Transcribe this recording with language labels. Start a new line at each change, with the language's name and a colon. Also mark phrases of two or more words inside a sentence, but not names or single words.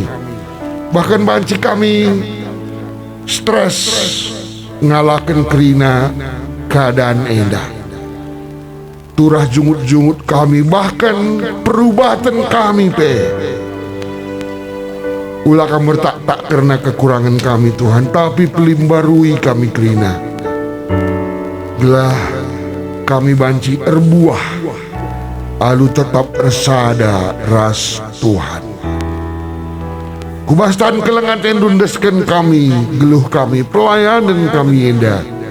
Batak Karo: Bahkan banci kami stres ngalakan kerina keadaan endah. Turah jungut-jungut kami, bahkan perubatan kami ulah kamu tak karena kekurangan kami Tuhan, tapi pelimbarui kami kerina. Belah kami banci erbuah, alu tetap resada ras Tuhan. Kubastan kelengan endundeskan kami, geluh kami, pelayanan kami endah.